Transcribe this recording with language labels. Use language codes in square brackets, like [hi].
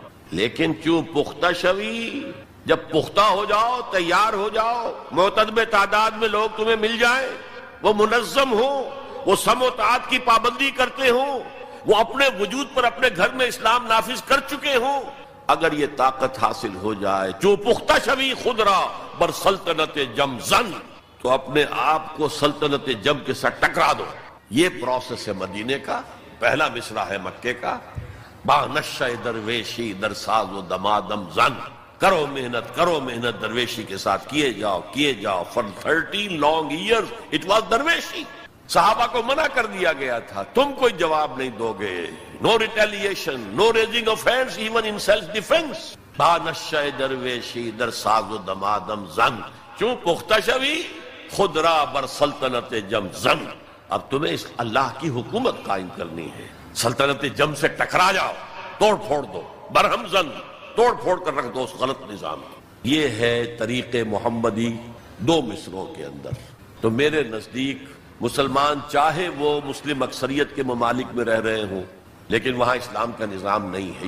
[ur] لیکن [fa] کیوں پختہ شوی, [ur] جب پختہ ہو جاؤ, تیار ہو جاؤ, معتدب تعداد میں لوگ تمہیں مل جائیں, وہ منظم ہوں, وہ سم و تعات کی پابندی کرتے ہوں, وہ اپنے وجود پر اپنے گھر میں اسلام نافذ کر چکے ہوں, اگر یہ طاقت حاصل ہو جائے, [fa] جو پختہ شوی خود را بر سلطنت جم زن, [ur] تو اپنے آپ کو سلطنت جم کے ساتھ ٹکرا دو. یہ پروسیس ہے مدینے کا. پہلا مصرع ہے مکے کا, [fa] با نشہ درویشی در ساز و دمادم زن. [ur] کرو محنت, کرو محنت درویشی کے ساتھ, کیے جاؤ, کیے جاؤ. [en] For 13 long years it was درویشی. [ur] صحابہ کو منع کر دیا گیا تھا, تم کوئی جواب نہیں دو گے. [en] No retaliation, no raising of hands even in self-defense. [fa] با نشہ درویشی در ساز و دمادم زن, چون پختہ شوی خود را بر سلطنت جم زن. [ur] اب تمہیں اس اللہ کی حکومت قائم کرنی ہے. سلطنت جم سے ٹکرا جاؤ, توڑ پھوڑ دو, [fa] برہم زن, [ur] توڑ پھوڑ کر رکھ دو اس غلط نظام کو. یہ ہے طریق محمدی 2 مصروں کے اندر. تو میرے نزدیک مسلمان چاہے وہ مسلم اکثریت کے ممالک میں رہ رہے ہوں, لیکن وہاں اسلام کا نظام نہیں ہے.